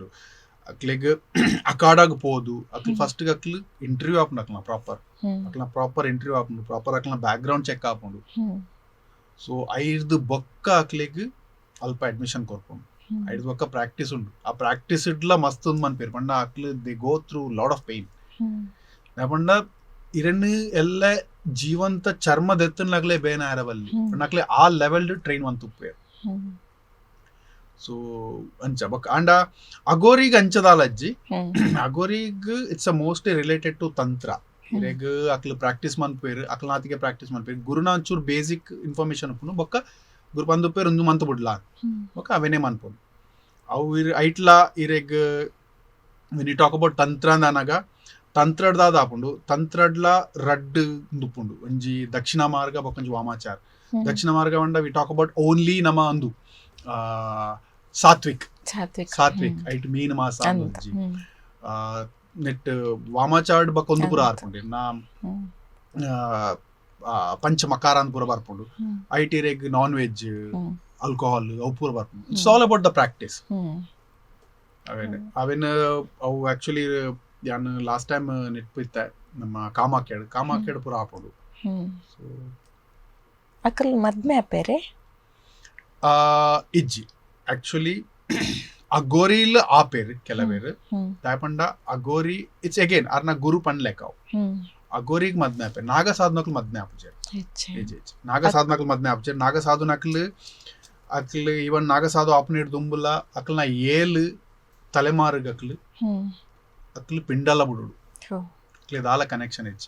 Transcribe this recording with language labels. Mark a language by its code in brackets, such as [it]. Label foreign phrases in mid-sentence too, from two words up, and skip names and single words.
[tcy] ಅಕ್ಲೆಗ್ ಅಕಾಡಾಗ್ ಪೋದು ಅಕ್ಲು ಫಸ್ಟ್ ಅಕ್ಲು ಇಂಟರ್ವ್ಯೂ ಆಪುಂಡು ಅಕ್ಲನ [en] proper interview [tcy] ಆಪುಂಡು ಪ್ರಾಪರ್ ಅಕ್ಲನ [en] background check [tcy] ಆಪುಂಡು. ಸೊ ಐದು ಬೊಕ್ಕ ಅಕ್ಲೆಗ್ ಅಲ್ಪ ಅಡ್ಮಿಷನ್ ಕೊರ್ಪುಂಡು ಐದು ಬೊಕ್ಕ ಪ್ರಾಕ್ಟೀಸ್ ಉಂಡು ಆ ಪ್ರಾಕ್ಟೀಸ್ ಇಡ್ಲ ಮಸ್ತ್ ಉಂದು ಮನ್ಪೇರು ಪಂಡ ಅಕ್ಲು [en] they go through lot of pain [tcy] ಪಂಡ ಇರನ್ನು ಎಲ್ಲ ಜೀವಂತ ಚರ್ಮದ ಎತ್ತನ್ಲಾಗ್ಲೇ ಬೇನ ಆರವಲ್ಲಿ ಅಕ್ಲೆ ಆ [en] level train [tcy] ಒಂದು ತುಪ್ಪೇರು. ಸೊ ಅಂಚ ಬೊಕ್ಕ ಅಂಡ ಅಗೋರಿಗ್ ಅಂಚದಾಲಜ್ಜಿ ಅಗೋರಿಗ್ [en] it's a mostly related to [tcy] ತಂತ್ರ ಇರೆಗ್ ಅಕ್ಲು ಪ್ರಾಕ್ಟೀಸ್ ಮನ್ಪೇರು ಅಕ್ಲನಾತಿಗೆ ಪ್ರಾಕ್ಟೀಸ್ ಮನ್ಪೇರು ಗುರುನ ಒಂಚೂರು [en] basic information [tcy] ಉಪ್ಪುನು ಬೊಕ್ಕ ಗುರು ಪಂದುಪೇರು ಒಂದು ಮಂತ್ ಬಿಡ್ಲಾ ಬೊಕ್ಕ ಅವೇನೇ ಮನ್ಪುಂಡು ಅವು ಐಟ್ಲ ಇರೆಗ್ [en] when you talk about [tcy] ತಂತ್ರ ಅಂದನಾಗ ತಂತ್ರಡ್ದಾದ ಆಪುಂಡು ತಂತ್ರಡ್ಲ ರಡ್ ಉಂದುಪುಂಡು ಒಂಜಿ ದಕ್ಷಿಣ ಮಾರ್ಗ ಬೊಕೊಂಜಿ ವಾಮಾಚಾರ ದಕ್ಷಿಣ ಮಾರ್ಗ ಪಂಡ [en] we talk about only [tcy] ನಮ್ಮ ಒಂದು ಸಾತ್ವಿಕ್ [en] I mean [tcy] ಮಾಸ ಅಂದೊಂಜಿ ನೆಟ್ ವಾಮಾಚಾರ್ಡ್ ಬೊಕ್ಕ ಒಂದು ಪುರ ಆರ್ಪುಂಡು ನಾ ಪಂಚ ಮಕಾರ ಅಂತ ಪೂರ ಬರ್ಪುಂಡು ಐಟ್ ಇರೆಗ್ [en] non veg alcohol [tcy] ಅವು ಪೂರ ಬರ್ಪುಂಡು [en] it's all about the practice [tcy] ಅವೇನ್ ಅವು ಆಕ್ಚುಲಿ ಯಾನ್ [en] last time [tcy] ನೆಟ್ಪಿತ್ತೆ ನಮ್ಮ ಕಾಮಾಕ್ಯಾಡ್ ಪೂರ ಆಪುಂಡು. ಸೊ ಅಕಲ್ ಮದ್ಮೆ ಆಪೇರೆ ಇಜ್ಜಿ ಆಕ್ಚುಲಿ ಅಗೋರಿಲ್ ಆಪೇರು ಕೆಲವೇರು ದಾಯಪಂಡ ಅಗೋರಿ [en] it's again [tcy] ಅರ್ನ ಗುರು ಪನ್ಲೆಕ್ಕ ಅಗೋರಿಗ್ ಮದ್ಮೆ ಆಪೇರು ನಾಗಸಾಧನಕ್ಲು ಮದ್ಮೆ ಆಪುಜೇರು ನಾಗಸಾಧನಕ್ಲು ಮದ್ಮೆ ಆಪುಜೇರು ನಾಗಸಾಧನಕ್ಲು ಅಕ್ಲು ಇವನ್ ನಾಗಸಾಧು ಆಪುನೇಡ್ ದುಂಬುಲ ಅಕ್ಲನ ಏಳು ತಲೆಮಾರುಗ್ ಅಕ್ಲು ಪಿಂಡಲ ಬಿಡುಡು ಅಕ್ಲೆ ದಾಲ ಕನೆಕ್ಷನ್ ಇಜ್ಜಿ.